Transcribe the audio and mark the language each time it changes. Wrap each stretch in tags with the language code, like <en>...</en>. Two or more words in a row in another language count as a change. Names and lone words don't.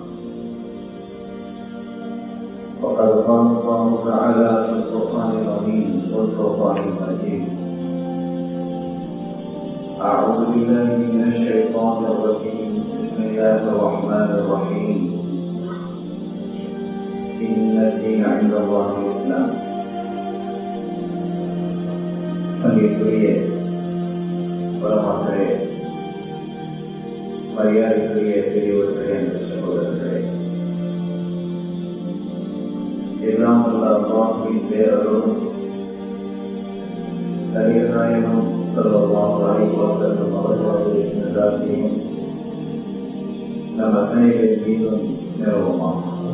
<ar>وقد قال الله تعالى في القرآن العظيم والفرقان المجيد: أعوذ بالله من الشيطان الرجيم، بسم الله الرحمن الرحيم. إن الدين عند الله الإسلام.</ar> <ta>மதிப்புரிய பரமாத்மரே, மரியாதைக்குரிய பெரியவர்களே, என்ற சகோதரர்களே, எல்லாம் உள்ள அல்லாஹ்வின் பேரருளும் நபிநாயகம்</ta> <ar>صلى الله عليه وسلم</ar> <ta>அவர்களுடைய நல்லாசியும் நம் அனைவரின் மீதும் நிலவுமாம்.</ta>